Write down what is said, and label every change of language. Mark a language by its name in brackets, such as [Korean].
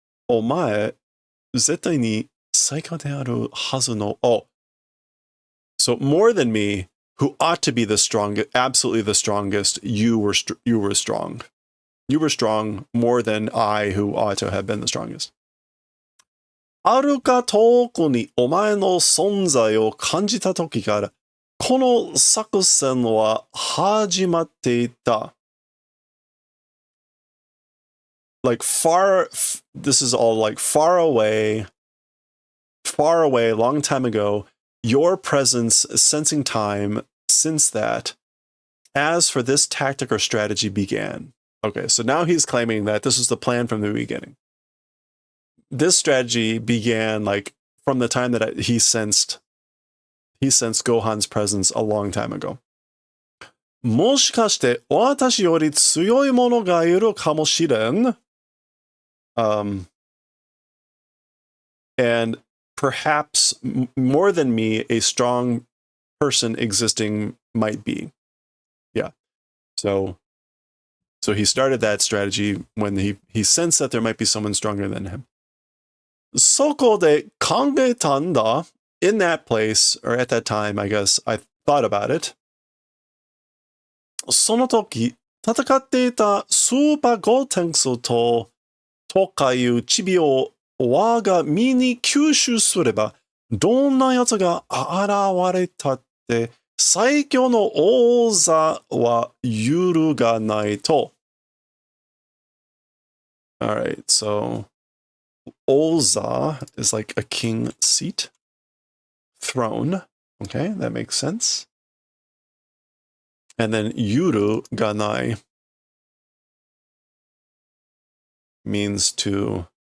[Japanese] Omae zettai ni saikyou de aru hazu no. Oh. [English] So more than me, who ought to be the strongest, absolutely the strongest, you were strong. You were strong more than I, who ought to have been the strongest. [Japanese] はるか遠くにお前の存在を感じた時から、この作戦は始まっていた。 [English] Like this is all like far away, long time ago. Your presence, sensing time since that. As for this tactic or strategy began. Okay, so now he's claiming that this was the plan from the beginning. This strategy began like from the time that he sensed Gohan's presence a long time ago. [Japanese] もしかして私より強い者がいるかもしれん? [English] And perhaps more than me, a strong person existing might be. Yeah. So he started that strategy when he sensed that there might be someone stronger than him. [Japanese] そこで考えたんだ. [English] In that place, or at that time, I guess, I thought about it. [Japanese] その時、戦っていたスーパーゴーテンクスとかいうチビを我が身に吸収すれば、どんな奴が現れたって、最強の王座は揺るがないと。 [English] Alright, so Oza is like a king seat. Throne. Okay, that makes sense. And then Yuru Ganai means to...